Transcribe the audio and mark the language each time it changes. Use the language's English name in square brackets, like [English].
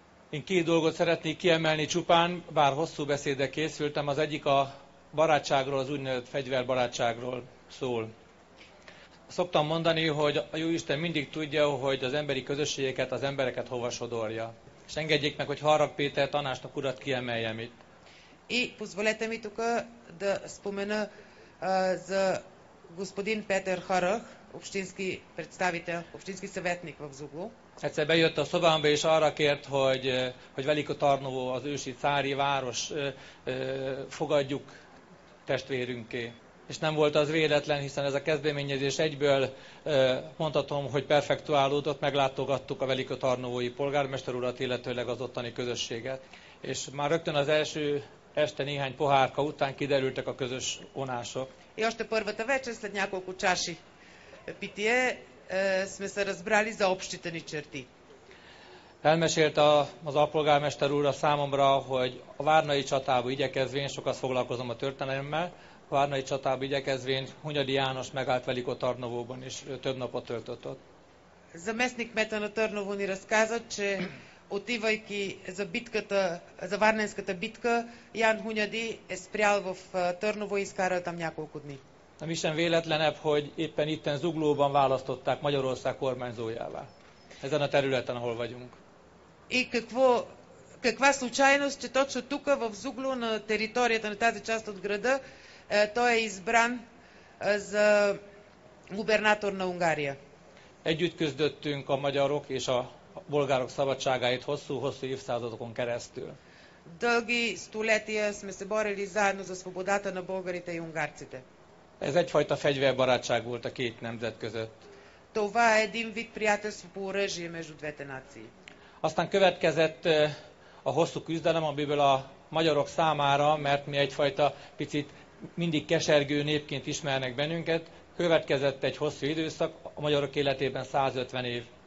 [Hungarian] Én két dolgot szeretnék kiemelni csupán, bár hosszú beszédre készültem, az egyik a barátságról, az úgynevezett fegyverbarátságról szól. Szoktam mondani, hogy a Jóisten mindig tudja, hogy az emberi közösségeket, az embereket hova sodorja. És engedjék meg, hogy Harrag Péter tanácsnok urat kiemeljem itt. [Bulgarian] И позволете ми тук да спомена за господин Петър Харъг, общински представител, общински съветник в Зугло. [Hungarian] Egyszer bejött a szobámba és arra kért, hogy Velikotarnovo, az ősi cári város fogadjuk testvérünké. És nem volt az véletlen, hiszen ez a kezdeményezés egyből mondhatom, hogy perfektuálódott, meglátogattuk a velikotarnovói polgármester urat, illetőleg az ottani közösséget. És már rögtön az első este néhány pohárka után kiderültek a közös vonások. [Bulgarian] И още първата вечер, след няколко чаши питие, сме се разбрали за общите ни черти. [Hungarian] Elmesélte az alpolgármester úr számomra, hogy a várnai csatába igyekezvén, sokat foglalkozom a történelemmel, a várnai csatába igyekezvén Hunyadi János megállt Velikotarnovóban, és több napot töltött ott. [Bulgarian] Заместник кмета на Търново ни разказа, че отивайки за Варненската битка, Ян Хуняди е спрял в Търново и изкарал там няколко дни. [Hungarian] Nem is sem véletlenebb, hogy éppen itten Zuglóban választották Magyarország kormányzójává. Ezen a területen, ahol vagyunk. [Bulgarian] И каква случайност, че точно тук в Зугло, на територията на тази част от града, той е избран за губернатор на Унгария. [Hungarian] Együtt küzdöttünk a magyarok és a bolgárok szabadságáért hosszú évszázadokon keresztül. [Bulgarian] Дълги столетия сме се борили заедно за свободата на българите и унгарците. [Hungarian] Ez egyfajta fegyverbarátság volt a két nemzet között. [Bulgarian] Това е един вид приятелство по оръжие между двете нации. [Hungarian] Aztán következett a hosszú küzdelem, amiből a magyarok számára, mert mi egyfajta picit mindig kesergő népként ismernek bennünket, következett egy hosszú időszak, a magyarok életében 150 év.